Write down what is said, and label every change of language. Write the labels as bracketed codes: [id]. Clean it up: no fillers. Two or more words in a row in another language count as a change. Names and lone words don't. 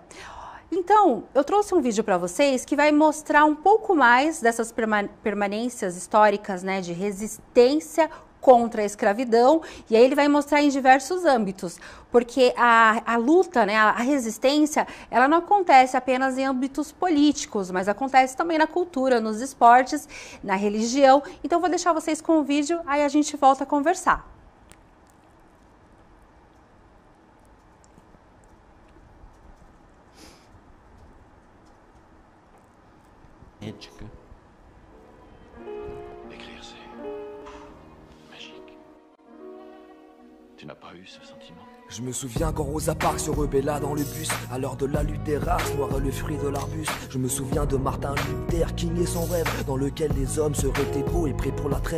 [pt] Então, eu trouxe um vídeo para vocês que vai mostrar um pouco mais dessas permanências históricas, né, de resistência contra a escravidão, e aí ele vai mostrar em diversos âmbitos, porque a luta, né, a resistência, ela não acontece apenas em âmbitos políticos, mas acontece também na cultura, nos esportes, na religião. Então, eu vou deixar vocês com o vídeo, aí a gente volta a conversar. Ética. [fr] Écrire, c'est magique. Tu n'as pas eu ce sentiment? Je me souviens quand Rosa Parks se rebella dans le bus. À l'heure de la lutte des races, noir le fruit de l'arbuste. Je me souviens de Martin Luther King et son rêve, dans lequel les hommes seraient égaux et prêts pour la trêve.